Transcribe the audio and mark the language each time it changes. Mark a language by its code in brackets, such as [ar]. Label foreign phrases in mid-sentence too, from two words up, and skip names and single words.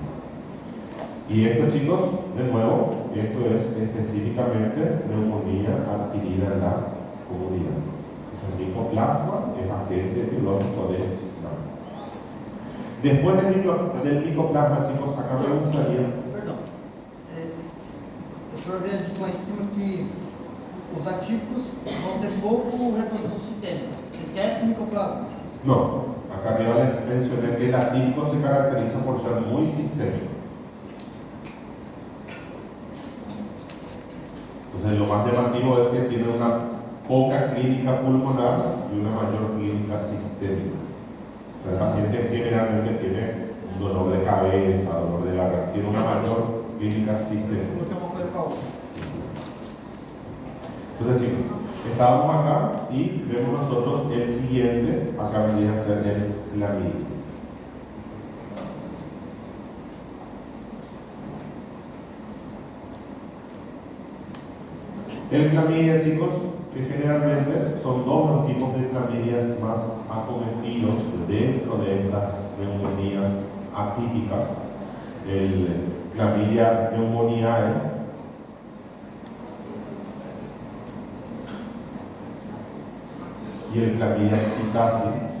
[es] Y esto, chicos, de nuevo, esto es específicamente neumonía adquirida en la comunidad. El micoplasma es agente etiológico de plasma. Después del micoplasma, chicos, acá me gustaría. [pt] Perdão. O senhor havia dito lá em cima que os atípicos vão ter pouco reprodução sistêmica, exceto o micoplasma. [es] No, acá arriba les mencioné que el atípico se caracteriza por ser muy sistémico. Entonces, lo más llamativo es que tiene una poca clínica pulmonar y una mayor clínica sistémica. O sea, el paciente generalmente tiene un dolor de cabeza, dolor de garganta, tiene una mayor clínica sistémica. [pt] Porque é uma coisa com a outra. [es] Entonces, chicos, estábamos acá y vemos nosotros el siguiente, acá vendría a ser el clamidia. El clamidia, chicos, que generalmente son dos los tipos de clamídias más acometidos de las neumonías atípicas, el Clamidia pneumoniae, y el Clamidia psittaci.